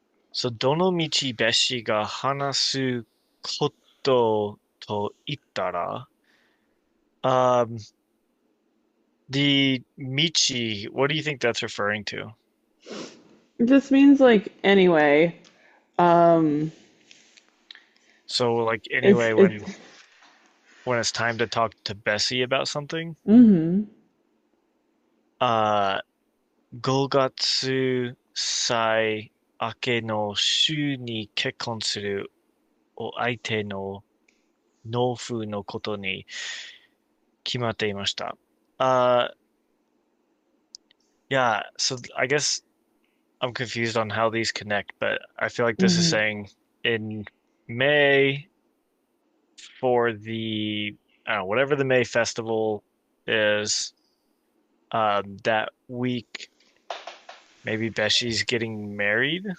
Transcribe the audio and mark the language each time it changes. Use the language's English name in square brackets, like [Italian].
[English] So [Japanese] どの道ベシが話すことと言ったら、 [English] um, the Michi, what do you think that's referring to? It just means like anyway. Um, So like it's anyway, it's when it's time to talk to Bessie about something, mm-hmm. [Japanese] 5月歳明けの週に結婚するお相手の農夫のことに決まっていました。 [English] Yeah, so I guess I'm confused on how these connect, but I feel like this is Mm-hmm. saying in May for the, I don't know, whatever the May festival is, that week, maybe Beshi's getting married.